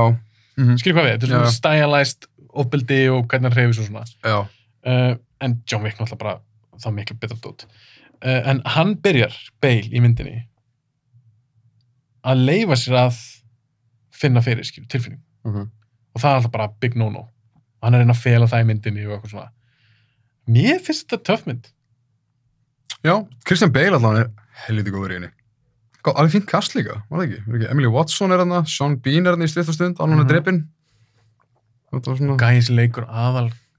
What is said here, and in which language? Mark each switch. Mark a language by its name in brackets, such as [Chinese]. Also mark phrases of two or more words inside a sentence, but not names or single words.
[Icelandic] Skilur hvað við, þetta er svona stylized ofbeldi og hvernig hann hreyfir svo svona. Já. En John Wick náttúrulega bara þá miklu betra dót. En hann byrjar, Bale, í myndinni að leyfa sér að finna fyrir, skilur, tilfinning. Og það er alltaf bara [English] big no-no. [Icelandic] Hann er að reyna að fela það í myndinni og eitthvað svona. Mér finnst þetta töff mynd. Já, Christian Bale allavega er helviti góður í henni. Alveg fínt kast líka, var það ekki? Emily Watson er hana, Sean Bean er hana í styrta stund, hann er drepinn. Gæs leikur aðal...